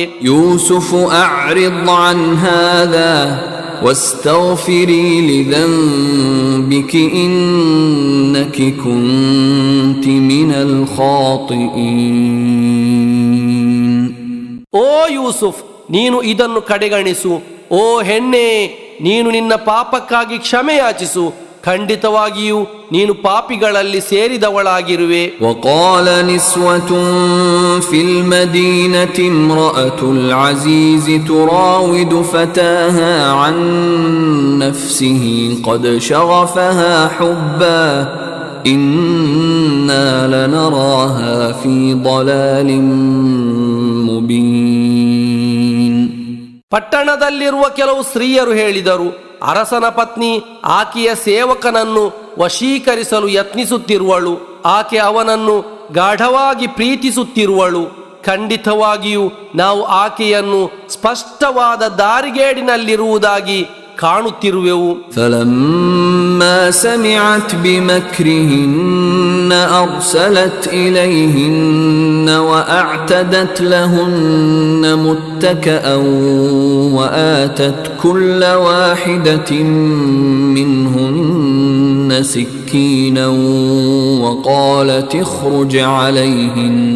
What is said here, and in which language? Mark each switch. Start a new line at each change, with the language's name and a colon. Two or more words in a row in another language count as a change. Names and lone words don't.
Arabic: يوسف أعرض عن هذا واستغفري لذنبك إنك كنت من الخاطئين.
Kannada: ಓ ಯೂಸುಫ್, ನೀನು ಇದನ್ನು ಕಡೆಗಣಿಸು. ಓ ಹೆಣ್ಣೆ, ನೀನು ನಿನ್ನ ಪಾಪಕ್ಕಾಗಿ ಕ್ಷಮೆಯಾಚಿಸು. ಖಂಡಿತವಾಗಿಯೂ ನೀನು ಪಾಪಿಗಳಲ್ಲಿ ಸೇರಿದವಳಾಗಿರುವೆ.
Arabic: وقال نسوة في المدينة امرأة العزيز تراود فتاها عن نفسه قد شغفها حبا إنا لنراها في ضلال مبين.
Kannada: ಪಟ್ಟಣದಲ್ಲಿರುವ ಕೆಲವು ಸ್ತ್ರೀಯರು ಹೇಳಿದರು, ಅರಸನ ಪತ್ನಿ ಆಕೆಯ ಸೇವಕನನ್ನು ವಶೀಕರಿಸಲು ಯತ್ನಿಸುತ್ತಿರುವಳು. ಆಕೆ ಅವನನ್ನು ಗಾಢವಾಗಿ ಪ್ರೀತಿಸುತ್ತಿರುವಳು. ಖಂಡಿತವಾಗಿಯೂ ನಾವು ಆಕೆಯನ್ನು ಸ್ಪಷ್ಟವಾದ ದಾರಿಗೇಡಿನಲ್ಲಿರುವುದಾಗಿ ಕಾಣುತ್ತಿರುವೆವು.
Arabic: فلما سمعت بمكرهن أرسلت إليهن وأعتدت لهن متكأ وآتت كل واحدة منهن سكينا وقالت اخرج عليهن